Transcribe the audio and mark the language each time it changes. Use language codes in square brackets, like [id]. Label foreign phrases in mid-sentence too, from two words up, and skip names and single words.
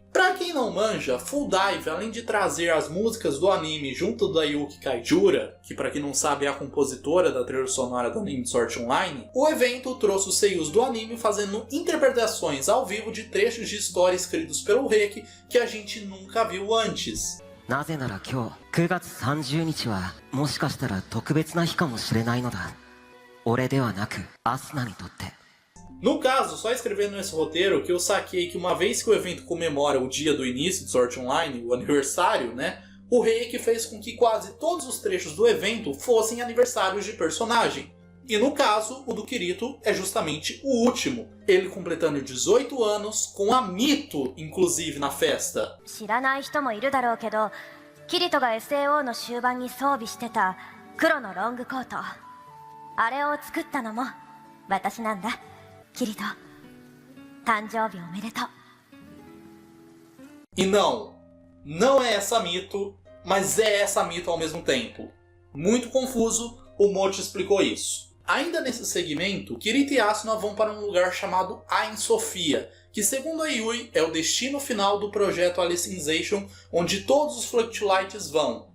[pt] Pra quem não manja, Full Dive, além de trazer as músicas do anime junto da Yuki Kaijura, que pra quem não sabe é a compositora da trilha sonora do anime de Sword Online, o evento trouxe os seiyus do anime fazendo interpretações ao vivo de trechos de história escritos pelo Reiki que a gente nunca viu antes. [ja] なぜなら今日9月30日はもしかしたら特別な日かもしれないのだ。俺ではなくアスナにとって。 [pt] No caso, só escrevendo nesse roteiro que eu saquei que uma vez que o evento comemora o dia do início de Sword Online, o aniversário, né? O Reiki fez com que quase todos os trechos do evento fossem aniversários de personagem. E no caso, o do Kirito é justamente o último. Ele completando 18 anos, com a Mito, inclusive, na festa. [ja] 知らない人もいるだろうけど、キリトが SAO の終盤に装備してた黒のロングコート。あれを作ったのも私なんだ。キリト、誕生日おめでとう。 [pt] E não é essa Mito, mas é essa Mito ao mesmo tempo. Muito confuso, o Mochi explicou isso. Ainda nesse segmento, Kirito e Asuna vão para um lugar chamado Ain Sofia, que segundo a Yui é o destino final do projeto Alicization, onde todos os Fluctulights vão.